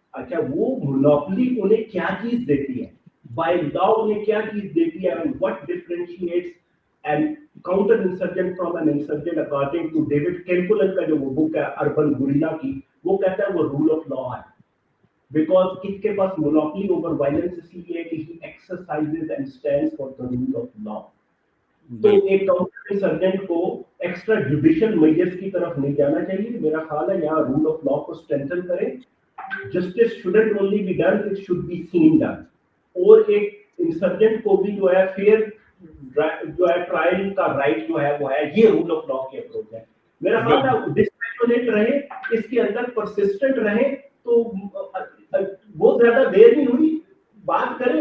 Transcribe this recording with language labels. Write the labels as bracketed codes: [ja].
[ur] اچھا, وہ مونوپلی انہیں کیا چیز دیتی ہے, بائی لا انہیں کیا چیز دیتی ہے, [en] and what differentiates and counter insurgent from an insurgent according to [ur] David کیلکولن کا جو وہ بک ہے اربن گوریلا کی, وہ کہتا ہے وہ رول آف لا ہے. بیکاز اس کے پاس مونوپلی اوور وائلنس اس لیے کہ [en] He exercises and stands for the rule of law. [ur] تو ایک کاؤنٹر انسرجنٹ کو ایکسٹرا جوڈیشل میجرز کی طرف نہیں جانا چاہیے. میرا خیال ہے یہاں رول آف لا کو اسٹرینتھن کریں. [en] Justice shouldn't only be done, it should be seen done. [ur] اور ایک انسرجنٹ کو بھی جو ہے فیئر جو ہے ٹرائل کا رائٹ جو ہے وہ ہے. یہ رول آف لا کی اپروچ ہے. میرا خیال ہے ڈسپیشنیٹ رہے, اس کے اندر پرسسٹنٹ رہے, تو بہت زیادہ دیر نہیں ہوئی بات کریں.